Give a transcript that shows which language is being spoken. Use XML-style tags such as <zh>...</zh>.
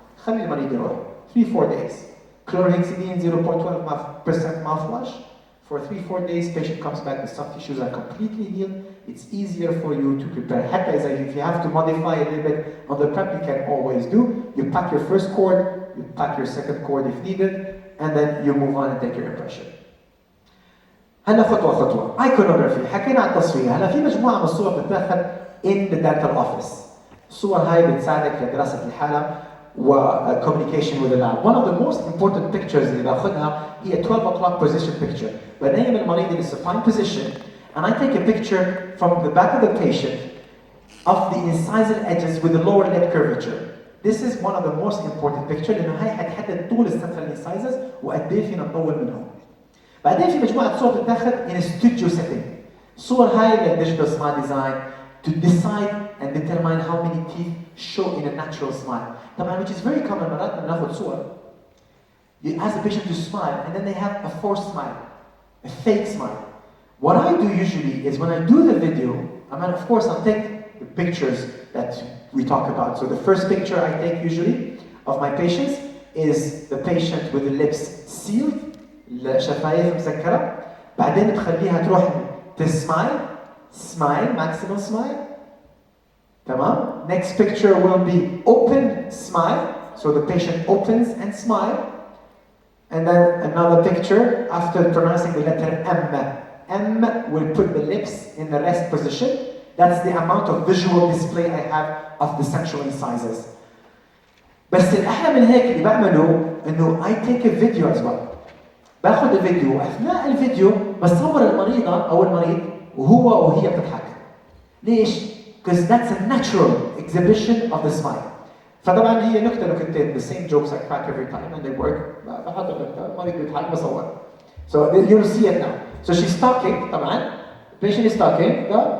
<ar>خلي المريض يروح</ar> <en>3-4 days. Chlorhexidine 0.12% mouthwash. For 3-4 days, patient comes back, the soft tissues are completely healed. It's easier for you to prepare.</en> <ar>حتى</ar> <en>if you have to modify a little bit on the prep, you can always do. You pack your first cord, you pack your second cord if needed, and then you move on and take your impression.</en> <ar>هلا خطوة خطوة. Iconography. حكينا عن التصوير. هلا في مجموعة من الصور بتتاخذ</ar> <en>in the dental office.</en> <ar>الصور هاي بتساعدك لدراسة الحالة و</ar> <en>communication with the lab. One of the most important pictures</en> <ar>اللي باخذها هي</ar> <en>12 o'clock position picture.</en> <ar>بنيم المريض</ar> <en>in a supine position and I take a picture from the back of the patient of the incisal edges with the lower lip curvature. This is one of the most important pictures</en> <ar>لأنه هاي حتحدد طول السنترال</ar> <en>incisors</en> <ar>وقد ايه فينا نطول منهم. بعدين في مجموعة صور بتتاخذ</ar> <en>in a studio setting.</en> <ar>الصور هاي</ar> <en>للdigital smile design to decide and determine how many teeth show in a natural smile.</en> <ar>طبعا</ar> <en>which is very common</en> <ar>مرات لما ناخذ صور.</ar> <en>You ask the patient to smile and then they have a forced smile, a fake smile. What I do usually is when I do the video, I mean of course I'll take the pictures that we talk about. So the first picture I take usually of my patients is the patient with the lips sealed,</en> <ar>الشفايف مسكرة. بعدين بخليها تروح تسمايل,</ar> <en>smile, maximal smile.</en> <ar>تمام.</ar> <en>Next picture will be open smile. So the patient opens and smile. And then another picture after pronouncing the letter M. M will put the lips in the rest position. That's the amount of visual display I have of the central incisors.</en> <ar>بس الأحلى من هيك اللي بعمله إنه</ar> <en>I take a video as well.</en> <ar>باخذ الفيديو وأثناء الفيديو بصور المريضة أو المريض وهو وهي بتضحك. ليش؟</ar> <en>Because that's a natural exhibition of the smile.</en> <ar>فطبعا هي نكتتين</ar> <en>the same jokes I crack every time and they work.</en> <ar>بحط النكتة المريض بيضحك بصور.</ar> <en>So you'll see it now. So she's talking</en> <ar>طبعا.</ar> <en>The patient is talking.</en>